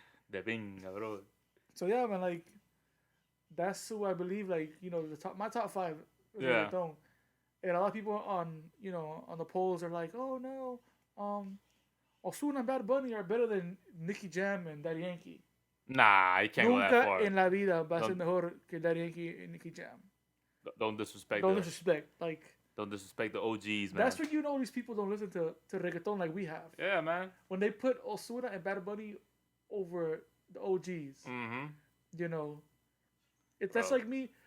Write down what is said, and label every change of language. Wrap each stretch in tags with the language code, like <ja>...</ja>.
<es>De pinga, bro.</es> <en>So yeah, man, like, that's who I believe, like, you know, my top 5 is reggaeton. And a lot of people on, you know, on the polls are like, oh no, Ozuna and Bad Bunny are better than Nicky Jam and Daddy Yankee. Nah, you can't go that far.</en> <es>Nunca en la vida va a ser mejor que Daddy Yankee and Nicky Jam.</es> <en>Don't disrespect. Don't disrespect. Like, don't disrespect the OGs, man. That's when you know these people don't listen to reggaeton like we have. Yeah, man. When they put Ozuna and Bad Bunny over the OGs, you know, that's like me.</en>